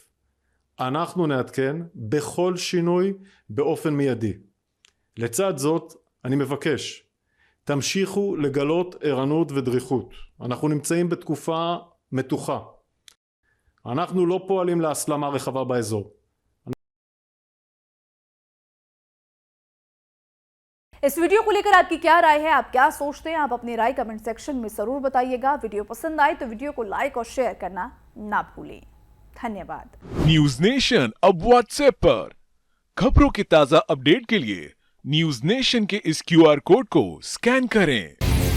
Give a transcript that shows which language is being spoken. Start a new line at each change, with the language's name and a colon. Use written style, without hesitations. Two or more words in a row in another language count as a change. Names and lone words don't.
Hebrew: אנחנו נעדכן בכל שינוי באופן מיידי. לצד זאת אני מבקש, תמשיכו לגלות ערנות ודריכות. אנחנו נמצאים בתקופה מתוחה. אנחנו לא פועלים להסלמה רחבה באזור.
Hindi: इस वीडियो को लेकर आपकी क्या राय है, आप क्या सोचते हैं? आप अपनी राय
English: comment section
Hindi: में जरूर बताइएगा। वीडियो पसंद आए तो वीडियो को लाइक और शेयर करना ना भूलें। धन्यवाद। न्यूज नेशन अब व्हाट्सएप पर खबरों की ताजा अपडेट के लिए न्यूज नेशन के इस
English: QR code
Hindi: को स्कैन करें।